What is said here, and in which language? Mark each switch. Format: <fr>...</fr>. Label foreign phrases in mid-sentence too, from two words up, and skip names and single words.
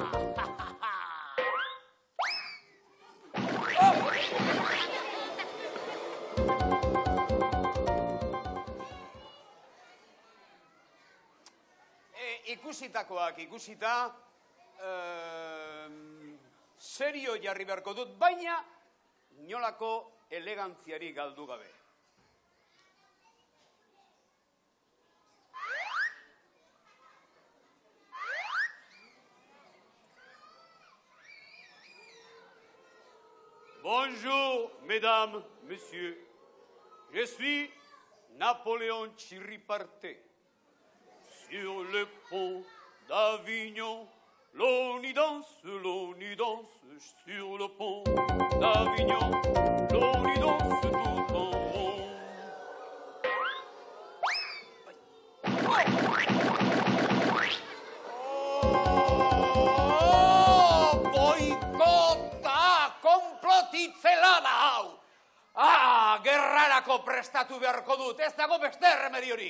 <eu>Ikusitakoak ikusita, serio jarri beharko dut, baina inolako elegantziari galdu gabe.</eu> <fr>Bonjour, mesdames, messieurs. Je suis Napoléon Chiriparté. Sur le pont d'Avignon, l'on y danse, sur le pont d'Avignon, l'on y danse tout en rond.</fr> <eu>Oh, boikota, konplotitzelada hau! Gerrarako prestatu beharko dut, ez dago beste remediorik.</eu>